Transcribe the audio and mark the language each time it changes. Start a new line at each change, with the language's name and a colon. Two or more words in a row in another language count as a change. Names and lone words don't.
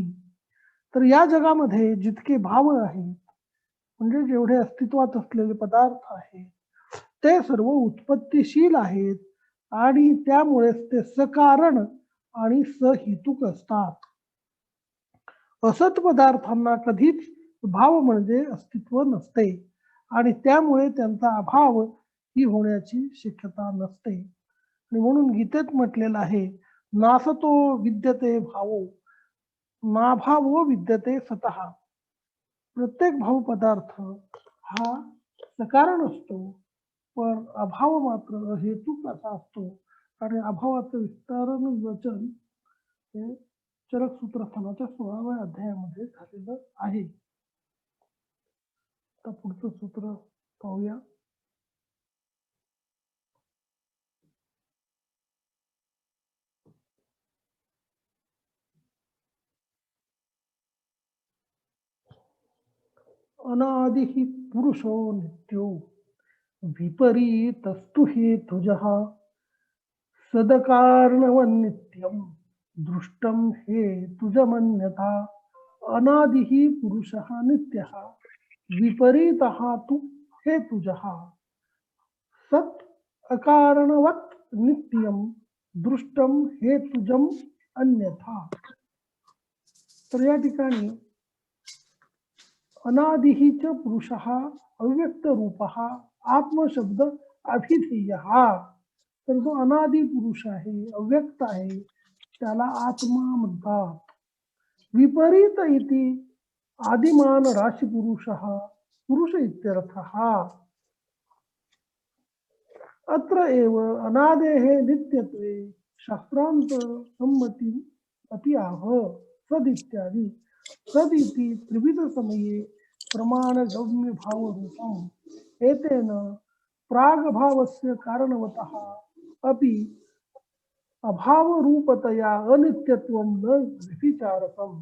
Marathi: तर या जगामध्ये जितके भाव आहेत म्हणजे जेवढे अस्तित्वात असलेले पदार्थ आहेत ते सर्व उत्पत्तीशील आहेत आणि त्यामुळेच ते सकारण आणि सहेतुक असतात. असत पदार्थांना कधीच भाव म्हणजे अस्तित्व नसते आणि त्यामुळे त्यांचा अभाव ही होण्याची शक्यता नसते. आणि म्हणून गीतेत म्हटलेलं आहे,
Sanskrit: नासतो विद्यते भावो नाभावो विद्यते सतः.
Marathi: प्रत्येक भाव पदार्थ हा सकारण असतो पण अभाव मात्र हेतुक असा असतो. आणि अभावाचं विस्तारण वचन हे चरक सूत्रस्थानाच्या 16व्या अध्यायामध्ये झालेलं आहे. आता पुढचं सूत्र पाहूया.
Sanskrit: अनादि हि पुरुषो नित्यो विपरीतस्तु हेतुजः सदकारणवन्नित्यं दृष्टं हेतुजमन्यथा. अनादि हि पुरुषः नित्यः विपरीतः तु हेतुजः सत् अकारणवत् नित्यं दृष्टं हेतुजम अन्यथा.
Marathi: तर या ठिकाणी
Sanskrit: अनादिहीच पुरुषः अव्यक्त रूपः आत्मशब्द अभिधेय.
Marathi: तर जो अनादि पुरुष आहे अव्यक्त आहे त्याला आत्मा म्हणतात.
Sanskrit: विपरीत इति आदिमान राशी पुरुषः पुरुष इत्यर्थः. अत्र एव अनादेः नित्यत्वे शास्त्रांत सम्मति अपि आह. सदित्यादि सदिति त्रिविध समये प्रमाण गम्य भाव रूपम एतेन प्रागभावस्य कारणवतः अपि अभाव रूपतया अनित्यत्वं न व्यभिचारकम्.